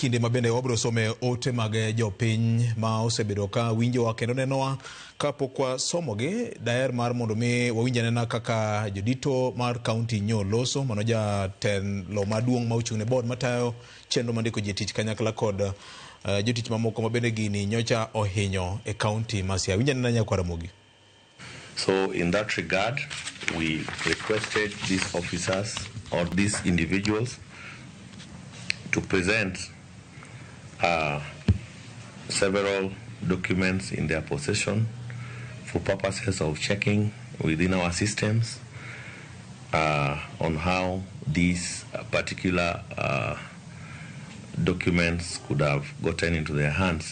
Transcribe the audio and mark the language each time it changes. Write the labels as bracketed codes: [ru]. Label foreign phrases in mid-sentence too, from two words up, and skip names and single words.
[luo] kinde mabende wabro some ote mag jopiny ma osebedo ka winjo wa kendo nenowa kapok wasomogi. Daher mar mondo mi wawinj anena kaka jodito mar kaunti nyoloso, mano jatelo maduong' ma ochung' ne board matayo chenro mandiko ji tich kanyakla kod jotich mamoko mabende gini nyocha ohinyo e kaunti ma Siaya. Winj anena nyakwara mogi. [en] So in that regard, we requested these officers or these individuals to present several documents in their possession for purposes of checking within our systems on how these particular documents could have gotten into their hands.